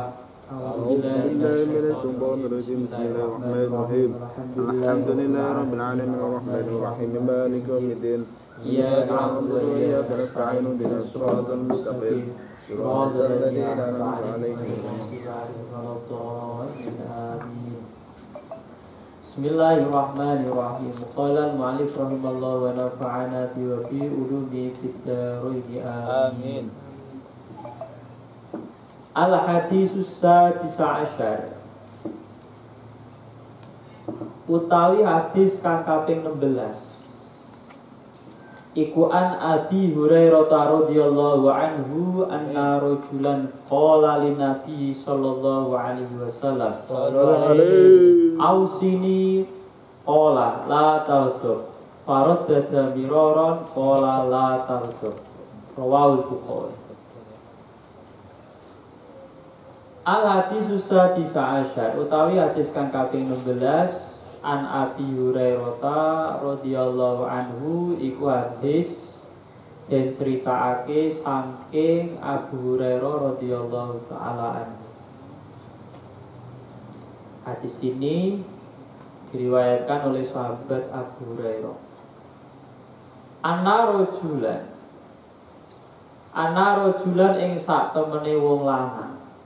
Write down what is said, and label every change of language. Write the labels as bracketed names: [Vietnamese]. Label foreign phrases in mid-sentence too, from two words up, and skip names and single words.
[Arabic] أعوذ بالله من الشيطان الرجيم بسم الله الرحمن الرحيم الحمد لله رب العالمين الرحمن الرحيم مالك يوم الدين إياك نعبد وإياك نستعين اهدنا الصراط المستقيم صراط الذين أنعمت عليهم Bismillahirrahmanirrahim. قال المؤلف رحمه الله ونفعنا به وفي علومه في الدارين. Amin. الحديث السادس عشر. [Javanese] Utawi hadis kang kaping 16. [Arabic] Iku عن أبي هريرة رضي الله عنه أن رجلا قال للنبي صلى الله عليه وسلم أوصني قال لا تغضب فردد مرارا قال لا تغضب رواه البخاري. الحديث السادس عشر [Javanese] utawi hadis kang kaping 16 [Arabic] عن أبي هريرة رضي الله عنه [Javanese] iku hadis den critakake saking Abu Hurairah [Arabic] رضي الله تعالى عنه. [Indonesian] Hadis ini diriwayatkan oleh sahabat Abu Hurairah. [Arabic] أن رجلا [Javanese] ing sak temene wong lanang.